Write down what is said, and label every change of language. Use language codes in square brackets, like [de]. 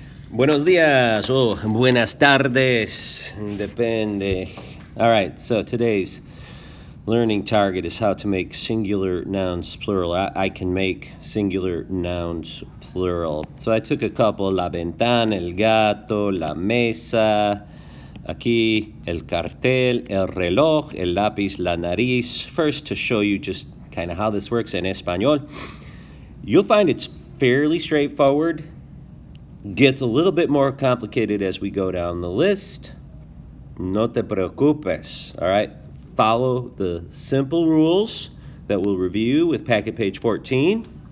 [es] Buenos días o buenas tardes, depende. [en] All right, so today's learning target is how to make singular nouns plural. I can make singular nouns plural. So I took a couple, [es] la ventana, el gato, la mesa, aquí el cartel, el reloj, el lápiz, la nariz. [en] First, to show you just kind of how this works [es] en español. [en] You'll find it's fairly straightforward. Gets a little bit more complicated as we go down the list. [es] No te preocupes, [en] all right? Follow the simple rules that we'll review with packet page 14.